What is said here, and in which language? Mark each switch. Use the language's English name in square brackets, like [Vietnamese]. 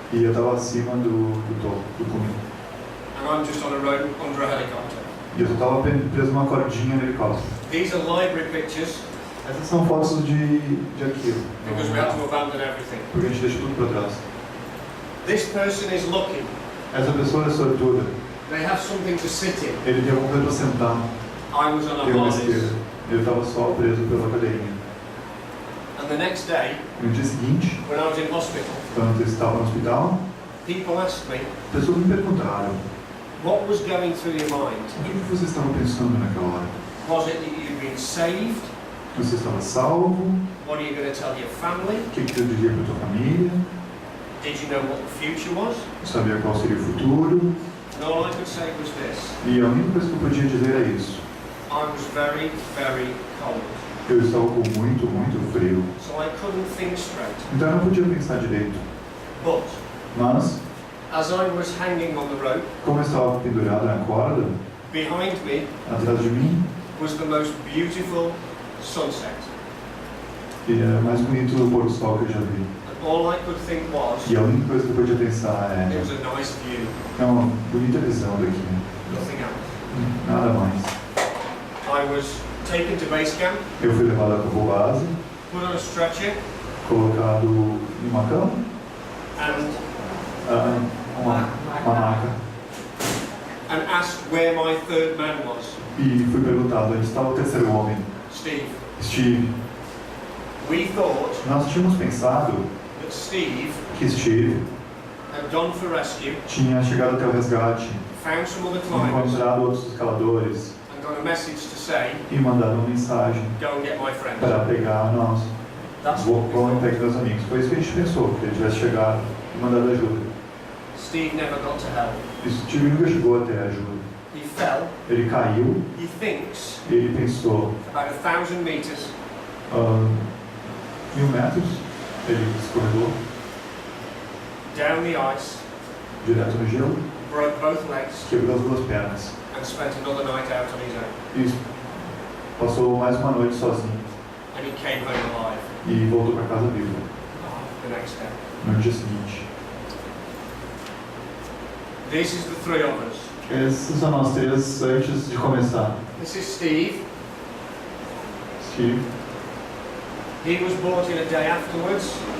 [Portuguese] E eu estava acima do topo, do cume. [English] and I'm just on a rope under a helicopter. [Portuguese] E eu só estava preso numa cordinha no helicóptero. [English] These are library pictures [Portuguese] Essas são fotos de arquivo. [English] because we had to abandon everything. [Portuguese] Porque a gente deixa tudo para trás. [English] This person is lucky. [Portuguese] Essa pessoa é sortuda. [English] They have something to sit in. [Portuguese] Ele tem alguma coisa para sentar. [English] I was on a [Portuguese] Tem uma [English] harness. [Portuguese] esteira. Ele estava só preso pela cadeirinha. [English] And the next day, [Portuguese] No dia seguinte, [English] when I was in hospital, [Portuguese] quando eu estava no hospital, [English] people asked me, [Portuguese] pessoas me perguntaram: [English] what was going through your mind? [Portuguese] o que você estava pensando naquela hora? [English] Was it that you'd been saved? [Portuguese] Você estava salvo? [English] What are you going to tell your family? [Portuguese] O que você diria para a tua família? [English] Did you know what the future was? [Portuguese] Sabia qual seria o futuro? [English] And all I could say was this. [Portuguese] E a única coisa que eu podia dizer é isso: [English] I was very, very cold. [Portuguese] eu estava com muito, muito frio. [English] So I couldn't think straight. [Portuguese] Então eu não podia pensar direito. [English] But [Portuguese] Mas, [English] as I was hanging on the rope, [Portuguese] como eu estava pendurado na corda, [English] behind me [Portuguese] atrás de mim, [English] was the most beautiful sunset. [Portuguese] e era mais bonito do pôr do sol que eu já vi. [English] And all I could think was, [Portuguese] E a única coisa que eu podia pensar [English] it [Portuguese] é: [English] was a nice view, [Portuguese] é uma bonita visão daqui. [English] nothing else. [Portuguese] Nada mais. [English] I was taken to base camp, [Portuguese] Eu fui levado à Campo Base, [English] put on a stretcher, [Portuguese] colocado em uma cama, [English] and [Portuguese] uma maca, [English] asked where my third man was. [Portuguese] e fui perguntado onde estava o terceiro homem, [English] Steve. [Portuguese] Steve. [English] We thought [Portuguese] Nós tínhamos pensado [English] that Steve [Portuguese] que Steve [English] had gone for rescue, [Portuguese] tinha chegado até o resgate, [English] found some other climbers, [Portuguese] encontrado outros escaladores [English] and got a message to say, [Portuguese] e mandado uma mensagem [English] go and get my friends. [Portuguese] para pegar nós. [English] That's what we [Portuguese] Vão em [English] thought. [Portuguese] pé com meus amigos. Foi isso que a gente pensou, que ele tivesse chegado e mandado ajuda. [English] Steve never got to help. [Portuguese] E Steve nunca chegou até a ajuda. [English] He fell, [Portuguese] Ele caiu, [English] he thinks, [Portuguese] ele pensou [English] about 1,000 meters, [Portuguese] 1.000 metros, ele escorregou [English] down the ice, [Portuguese] direto no gelo, [English] broke both legs, [Portuguese] quebrou as duas pernas [English] and spent another night out on his own. [Portuguese] e passou mais uma noite sozinho. [English] And he came home alive. [Portuguese] e voltou para casa vivo [English] the next day. [Portuguese] no dia seguinte. [English] This is the three of us. [Portuguese] Esses são nós três antes de começar. [English] This is Steve. [Portuguese] Steve, [English] He was brought in a day afterwards.